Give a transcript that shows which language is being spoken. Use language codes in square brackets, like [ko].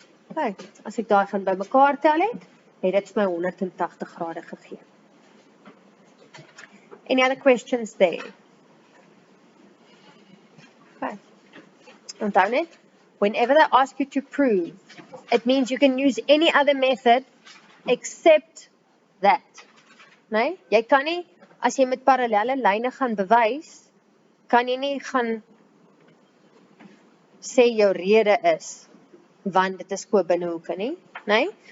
[af] Okay, as ek daai gaan bymekaar tel het dit vir my 180 grade gegee. [en] Any other questions there? Okay. [af] Onthou net, [en] whenever they ask you to prove, it means you can use any other method except that. [af] Nee, jy kan nie, as jy met parallelle lyne gaan bewys, kan jy nie gaan sê jou rede is, want dit is koopbinnehoeke nie, nee?